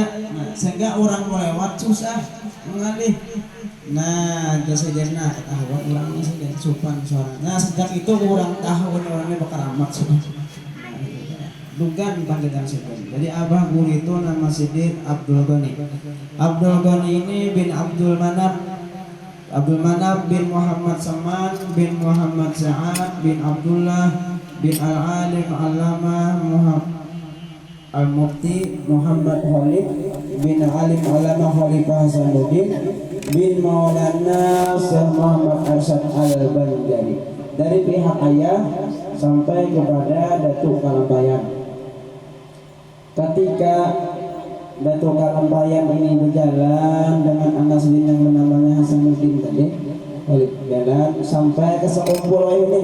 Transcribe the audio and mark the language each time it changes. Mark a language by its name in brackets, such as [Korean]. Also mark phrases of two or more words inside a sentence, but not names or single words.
[Banjar] Nah, sehingga orang mau lewat susah mengalih. Nah, jasa-jasa ketahuan orang ini sudah supan suara. Nah, sejak itu orang tahu orangnya bakal amat sudah. Dugan panggilan Sidin. Jadi abah guru itu nama Sidin Abdul Ghani. Abdul Ghani ini bin Abdul Manab. Abdul Manab bin Muhammad Saman bin Muhammad Sa'ad bin Abdullah bin Al-Alim Allamah Muhammad Al-Mufti Muhammad Khalid bin Alim Alama Khalifah Hasanuddin bin Maulana Syekh Muhammad Arsyad Al-Banjari. Dari pihak ayah sampai kepada Datuk Kalampayan. Ketika Datuk Kalampayan ini berjalan dengan anak Sidin yang namanya Hasanuddin tadi, jalan sampai ke sekumpul ini.